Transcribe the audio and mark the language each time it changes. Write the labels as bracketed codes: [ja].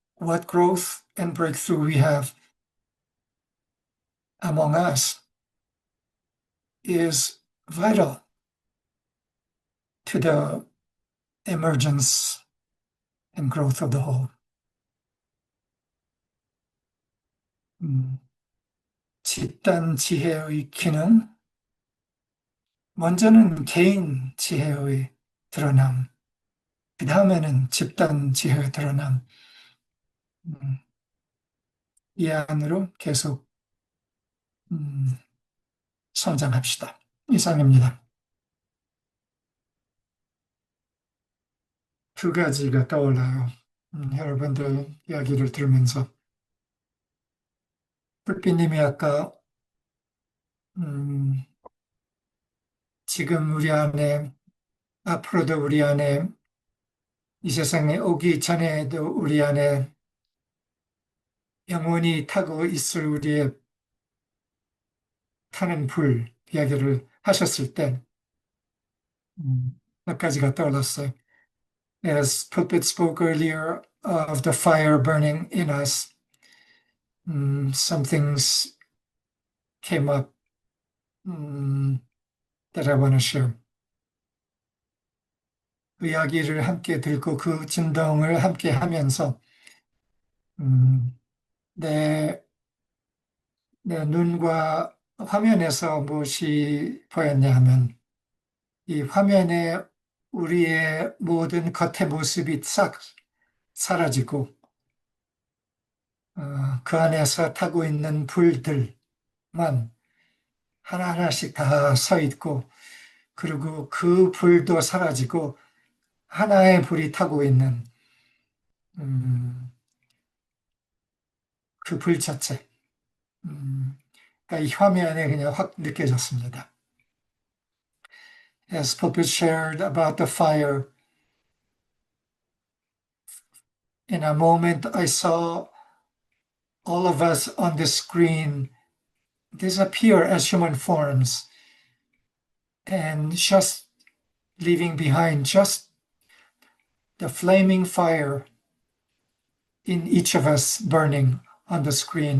[en] what growth and breakthrough we have among us is vital to the emergence and growth of the whole. [ko] 집단 지혜의 기능, 먼저는 개인 지혜의 드러남, 그 다음에는 집단 지혜의 드러남, 이 안으로 계속 성장합시다. 이상입니다. 두 가지가 떠올라요. 여러분들 이야기를 들으면서 불빛님이 아까 지금 우리 안에 앞으로도 우리 안에 이 세상에 오기 전에도 우리 안에 영원히 타고 있을 우리의 타는 불 이야기를 하셨을 때 몇 가지가 떠올랐어요. [en] As Pulpit spoke earlier of the fire burning in us, some things came up that I want to share. [ko] 그 이야기를 함께 듣고 그 진동을 함께 하면서 내 눈과 화면에서 무엇이 보였냐 하면 이 화면에 우리의 모든 겉의 모습이 싹 사라지고 그 안에서 타고 있는 불들만 하나하나씩 다 서 있고 그리고 그 불도 사라지고 하나의 불이 타고 있는 그 불 자체. 그러니까 이 화면에 그냥 확 느껴졌습니다. [en] As Pulpit shared about the fire, in a moment I saw all of us on the screen disappear as human forms and just leaving behind just the flaming fire in each of us burning on the screen.